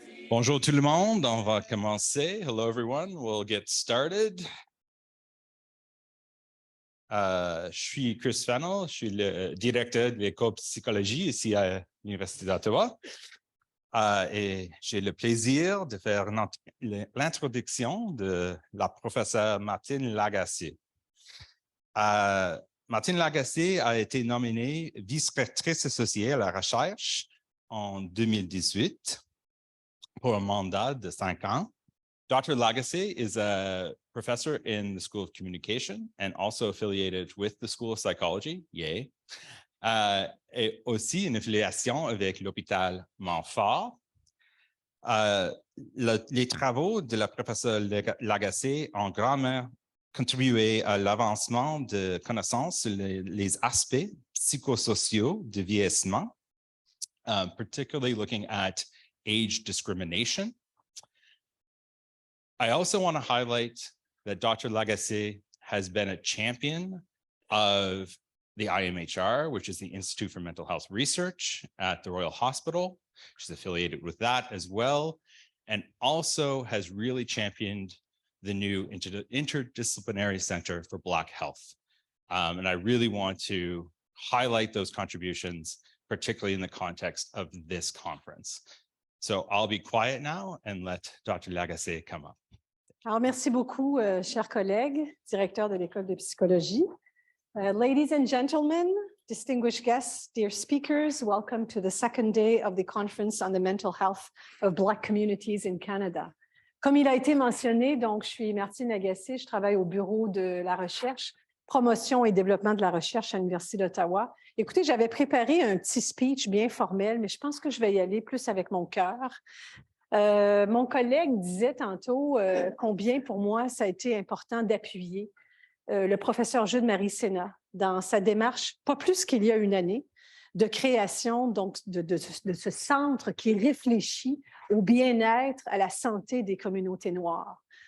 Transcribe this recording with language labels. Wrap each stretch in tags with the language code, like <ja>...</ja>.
<fr>Bonjour tout le monde, on va commencer.</fr> <en>Hello everyone, we'll get started.</en> <fr>Je suis Chris Fennell, je suis le directeur de l'école de psychologie ici à l'Université d'Ottawa. Et j'ai le plaisir de faire l'introduction de la professeure Martine Lagacé. Martine Lagacé a été nommée vice-rectrice associée à la recherche en 2018 pour un mandat de 5 ans.</fr> <en>Dr. Lagacé is a professor in the School of Communication and also affiliated with the School of Psychology, yay.</en> <fr>Et aussi une affiliation avec l'hôpital Montfort. Les travaux de la professeure Lagacé ont grandement contribué à l'avancement de connaissances sur les aspects psychosociaux du vieillissement,</fr> <en>particularly looking at age discrimination. I also want to highlight that Dr. Lagacé has been a champion of the IMHR, which is the Institute for Mental Health Research at the Royal Hospital. She's affiliated with that as well, and also has really championed the new Interdisciplinary Center for Black Health. And I really want to highlight those contributions, particularly in the context of this conference. So I'll be quiet now and let Dr. Lagacé come up.</en> <fr>Alors, merci beaucoup, chers collègues, directeur de l'école de psychologie.</fr> <en>Ladies and gentlemen, distinguished guests, dear speakers, welcome to the second day of the Conference on the Mental Health of Black Communities in Canada.</en> <fr>Comme il a été mentionné, donc, je suis Martine Lagacé, je travaille au bureau de la recherche, promotion et développement de la recherche à l'Université d'Ottawa. Écoutez, j'avais préparé un petit speech bien formel, mais je pense que je vais y aller plus avec mon cœur. Mon collègue disait tantôt combien pour moi ça a été important d'appuyer le professeur Jude Marissena dans sa démarche, pas plus qu'il y a une année, de création donc, de ce centre qui réfléchit au bien-être, à la santé des communautés noires.</fr>